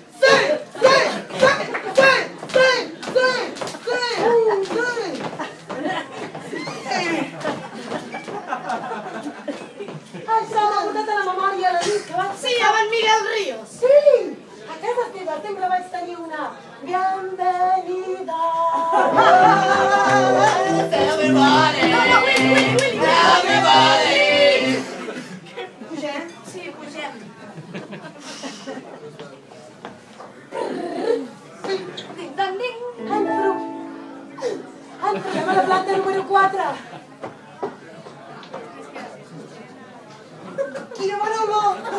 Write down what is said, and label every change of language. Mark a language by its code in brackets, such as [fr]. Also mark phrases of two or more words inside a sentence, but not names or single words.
[ca] Això m'ha portat a la memòria la nit que vaig... Sí, amb en Miguel Ríos. Sí! A casa teva sempre vaig tenir una bienvenida. Everybody! Willy. Everybody! Pugem? Sí, pugem. Ding, dang, ding. Ens trobem a la planta número 4. Quina bona olor!